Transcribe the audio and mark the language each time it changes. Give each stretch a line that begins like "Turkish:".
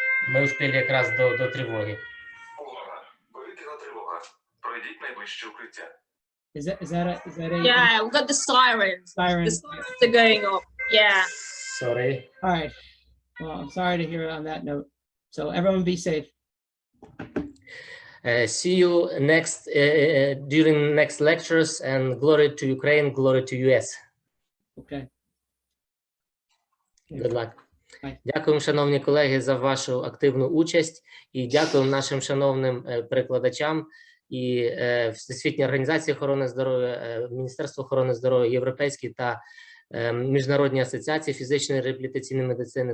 Ukrainian: Ми встигли якраз до тривоги. Увага! Повітряна тривога. Пройдіть найближче укриття.
English: Is that a Yeah, we got the sirens. siren? The sirens are going off. Yeah. Sorry. All right. Well, I'm sorry to hear it on that note. So everyone be safe. See you next during next lectures, and glory to Ukraine, glory to US. Okay. Good luck. Bye.
Ukrainian: Дякуємо, шановні колеги, за вашу активну участь, і дякуємо нашим шановним перекладачам і Всесвітній організації охорони здоров'я, Міністерству охорони здоров'я, Європейській та Міжнародній асоціації фізичної реабілітаційної медицини.